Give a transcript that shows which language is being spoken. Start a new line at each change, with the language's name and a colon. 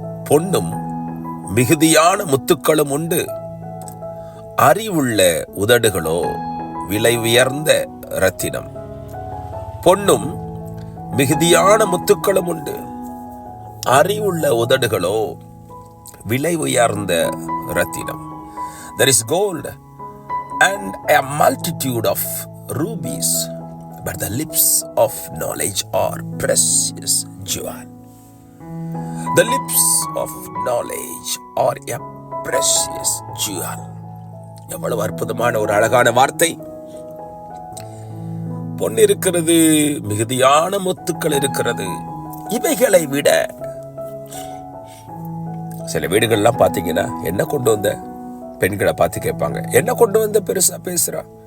Tamil: பொன்னும் மிகுதியான முத்துக்களும் உண்டு, அறிவுள்ள உதடுகளோ விலை உயர்ந்த இரத்தினம். பொன்னும் மிகுதியான முத்துக்களும் உண்டு, அறிவுள்ள உதடுகளோ விலை உயர்ந்த இரத்தினம்.
English: There is gold and a multitude of rubies, but the lips of knowledge are precious jewel. The lips of knowledge are a precious jewel.
Tamil: எவ்வளவு அற்புதமான ஒரு அழகான வார்த்தை. பொன் இருக்கிறது, மிகுதியான முத்துக்கள் இருக்கிறது. இவைகளை விட சில வீடுகள்லாம் பார்த்தீங்கன்னா, என்ன கொண்டு வந்த, பெண்களை பார்த்து கேட்பாங்க, என்ன கொண்டு வந்த பெருசா பேசுறா.